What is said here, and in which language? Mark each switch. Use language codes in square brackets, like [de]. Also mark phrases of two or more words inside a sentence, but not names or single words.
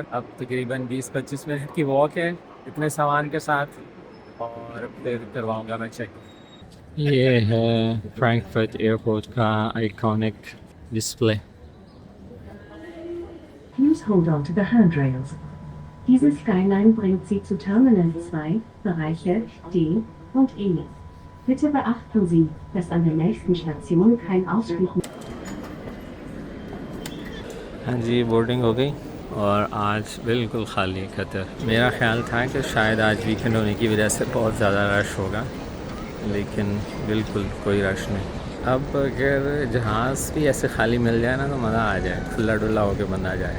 [hi] अब तकरीबन 20-25 मिनट की वॉक है इतने सामान के साथ और फिर करवाऊंगा मैं चेक। ये है फ्रैंकफर्ट एयरपोर्ट का [en] iconic display. Please hold on to the handrails. [de] Diese Skyline bringt Sie zu Terminal 2, Bereiche D und E. Bitte beachten Sie, dass an der nächsten Station kein Ausstieg [hi] हाँ जी, बोर्डिंग हो गई और आज बिल्कुल खाली खतर। मेरा ख्याल था कि शायद आज वीकेंड होने की वजह से बहुत ज़्यादा रश होगा, लेकिन बिल्कुल कोई रश नहीं। अब अगर जहाज़ भी ऐसे खाली मिल जाए ना तो मज़ा आ जाए, खुला डुला होकर बंदा जाए।